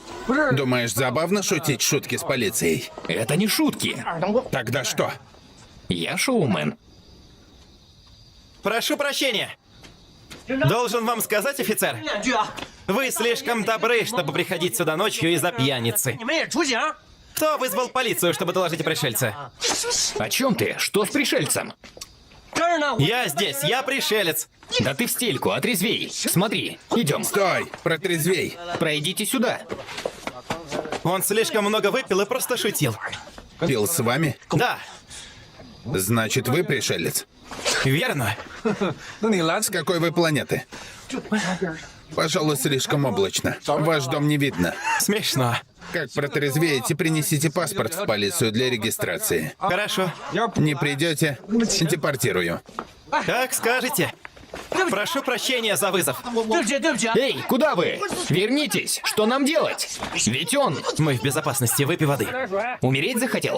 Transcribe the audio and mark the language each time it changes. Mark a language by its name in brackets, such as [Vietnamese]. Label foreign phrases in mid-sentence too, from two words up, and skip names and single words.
[Russian] Думаешь, забавно шутить шутки с полицией? Это не шутки. Тогда что? Я шоумен. Прошу прощения. Должен вам сказать, офицер, [Chinese] 两句啊！ [Russian] вы слишком добры, чтобы приходить сюда ночью из-за пьяницы. [Chinese] 你们也出警！ [Russian] Кто вызвал полицию, чтобы доложить о пришельце? О чем ты? Что с пришельцем? [Chinese] 这儿呢，我 [Russian] Я здесь, я пришелец. Да ты в стельку, отрезвей. Смотри, идем. Стой! Протрезвей! Пройдите сюда. Он слишком много выпил и просто шутил. Пил с вами? Да, Значит, вы пришелец? верно. С какой вы планеты? Пожалуй, слишком облачно. Ваш дом не видно. Смешно. Как протрезвеете, принесите паспорт в полицию для регистрации. Хорошо. Не придете, депортирую. Как скажете. Прошу прощения за вызов. [Chinese] 对不起，对不起啊！ [Russian] Эй, куда вы? Вернитесь. Что нам делать? Ведь он Мы в безопасности, выпей воды. умереть захотел.